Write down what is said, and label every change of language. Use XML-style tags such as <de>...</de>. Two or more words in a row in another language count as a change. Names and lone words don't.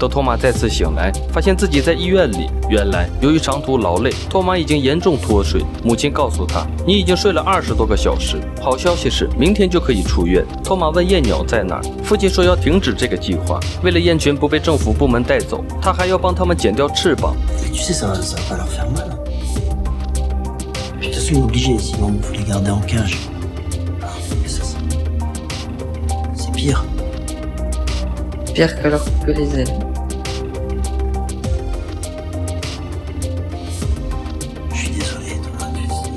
<zh>等托马再次醒来，发现自己在医院里。原来由于长途劳累，托马已经严重脱水。母亲告诉他：“你已经睡了20多个小时。好消息是，明天就可以出院。” 托马问燕鸟在哪儿，父亲说要停止这个计划。为了燕群不被政府部门带走，他还要帮他们剪掉翅膀。</zh> <fr>Tu sais, ça va pas leur faire mal. De toute façon, ils sont obligés, sinon il faut les garder en cage. C'est pire. Pire que leur couper les ailes. Je suis désolé, Thomas, tu sais.</fr>